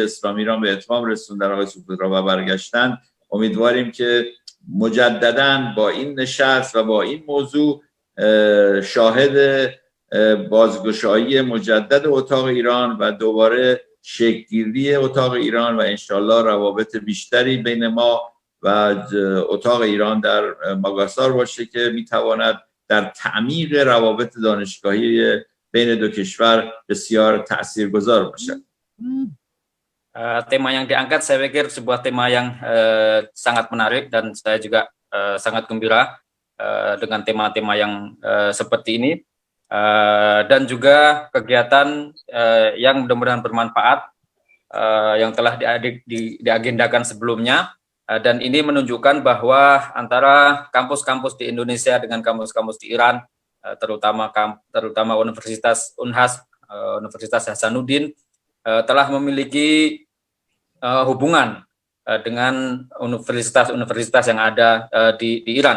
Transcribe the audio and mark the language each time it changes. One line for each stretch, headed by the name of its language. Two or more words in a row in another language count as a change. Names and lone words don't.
Persian: اسلامی ایران به اتمام رسوندن، آقای سوپدرا، و برگشتن، امیدواریم که مجدداً با این نشست و با این موضوع شاهد بازگشایی مجدد اتاق ایران و دوباره شکل‌گیری اتاق ایران و انشالله روابط بیشتری بین ما و اتاق ایران در ماگاسار باشه که میتواند در تعمیق روابط دانشگاهی بین دو کشور بسیار تاثیرگذار باشد.
Indonesian: Tema yang diangkat saya pikir sebuah tema yang sangat menarik, dan saya juga sangat gembira dengan tema-tema yang seperti ini, dan juga kegiatan yang mudah-mudahan bermanfaat yang telah diagendakan sebelumnya, dan ini menunjukkan bahwa antara kampus-kampus di Indonesia dengan kampus-kampus di Iran, terutama Universitas Unhas, Universitas Hasanuddin, telah memiliki hubungan dengan universitas-universitas yang ada di Iran.